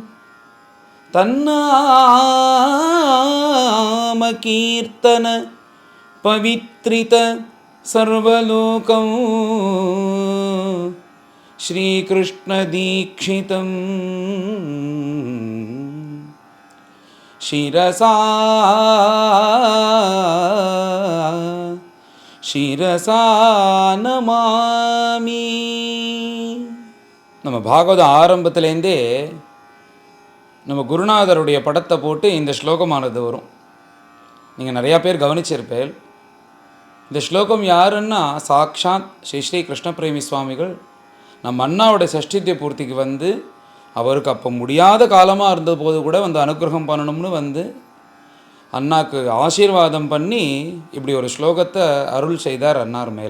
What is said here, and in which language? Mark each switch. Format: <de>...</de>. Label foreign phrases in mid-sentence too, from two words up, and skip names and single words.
<sa>तन्नाम कीर्तन पवित्रित सर्वलोकं श्रीकृष्ण दीक्षितं शिरसा நமாமி.</sa> <ta>நம்ம பாகவத ஆரம்பத்திலேருந்தே நம்ம குருநாதருடைய படத்தை போட்டு இந்த ஸ்லோகமானது வரும். நீங்கள் நிறையா பேர் கவனிச்சிருப்பேன். இந்த ஸ்லோகம் யாருன்னா சாக்ஷாத் ஸ்ரீ ஸ்ரீ கிருஷ்ணபிரேமி சுவாமிகள் நம்ம அண்ணாவோட சஷ்டித்திய பூர்த்திக்கு வந்து அவருக்கு அப்போ முடியாத காலமாக இருந்தபோது கூட வந்து அனுகிரகம் பண்ணணும்னு வந்து அண்ணாக்கு ஆசீர்வாதம் பண்ணி இப்படி ஒரு ஸ்லோகத்தை அருள் செய்தார் அண்ணார் மேலே.</ta>